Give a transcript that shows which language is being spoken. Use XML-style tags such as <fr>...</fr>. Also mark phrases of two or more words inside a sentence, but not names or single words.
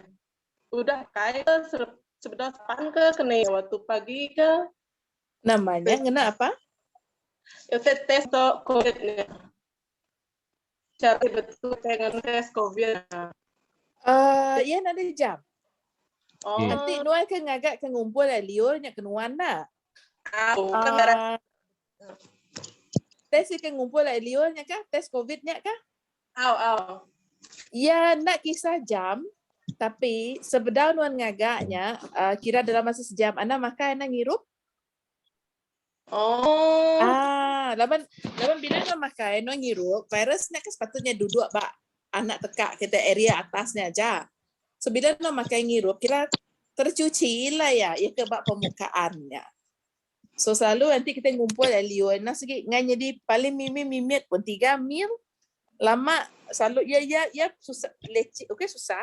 <iba>Udah kayak sebentar pan ke kena waktu pagi ke. Namanya ngena apa?</iba> <ms>Itu tes untuk COVID-nya. Cara betul dengan tes COVID.</ms> <iba>Ya ada jam. Oh, Nanti nuan ke ngagak ke ngumpul lah liur nya kenuan nak. Tes ke ngumpul lah liur nya kah? Tes COVID nya kah? Ya nak kisah jam. Tapi sebedau nuan ngagaknya kira dalam masa sejam ana makan ana ngirup. Laban bila nuan makan nuan ngirup, virus nak sepatutnya duduk bak anak tekak kita area atasnya aja. So bila nuan makan ngirup kira tercuci lah ya ke bak permukaannya. So selalu nanti kita ngumpul liur nak segi ngan jadi paling mimit pun 3 mil. Lama selalu ya susah leceh okey susah.</iba>